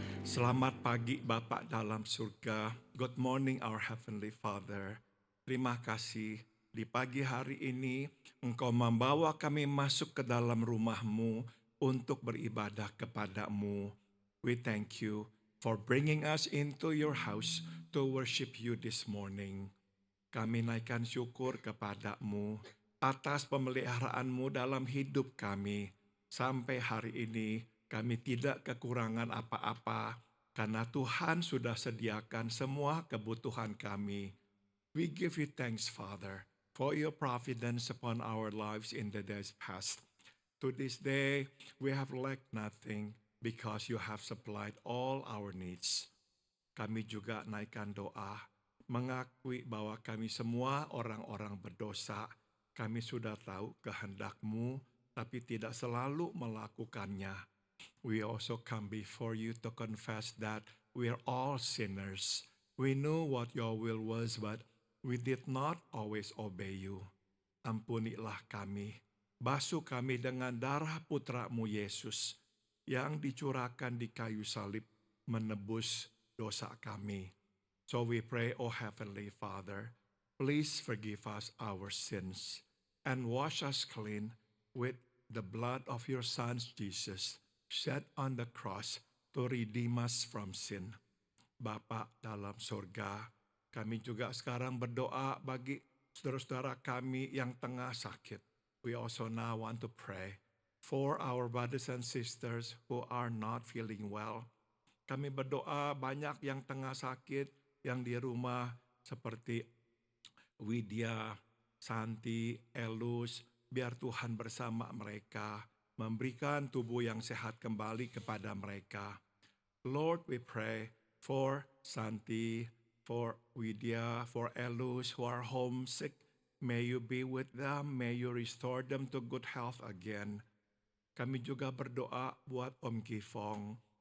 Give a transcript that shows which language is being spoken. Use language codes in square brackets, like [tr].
[id] Selamat pagi Bapa dalam surga. [en] Good morning our Heavenly Father. [id] Terima kasih di pagi hari ini Engkau membawa kami masuk ke dalam rumah-Mu untuk beribadah kepada-Mu. [en] We thank you for bringing us into your house to worship you this morning. [id] Kami naikkan syukur kepada-Mu atas pemeliharaan-Mu dalam hidup kami. Sampai hari ini kami tidak kekurangan apa-apa karena Tuhan sudah sediakan semua kebutuhan kami. [en] We give you thanks, Father, for your providence upon our lives in the days past. To this day, we have lacked nothing because you have supplied all our needs. [id] Kami juga naikkan doa, mengakui bahwa kami semua orang-orang berdosa. Kami sudah tahu kehendak-Mu, tapi tidak selalu melakukannya. [en] We also come before you to confess that we are all sinners. We know what your will was, but we did not always obey you. [id] Ampunilah kami. Basuh kami dengan darah putra-Mu Yesus yang dicurahkan di kayu salib menebus dosa kami. [en] So we pray, O Heavenly Father, please forgive us our sins and wash us clean with the blood of your Son Jesus, shed on the cross to redeem us from sin. [id] Bapa dalam surga, kami juga sekarang berdoa bagi saudara-saudara kami yang tengah sakit. [en] We also now want to pray for our brothers and sisters who are not feeling well. [id] Kami berdoa banyak yang tengah sakit, yang di rumah seperti Widya, Santi, Elus, biar Tuhan bersama mereka, memberikan tubuh yang sehat kembali kepada mereka. [en] Lord, we pray for Santi, for Widya, for Elus who are homesick. May you be with them, may you restore them to good health again. [id] Kami juga berdoa buat Om Gifong.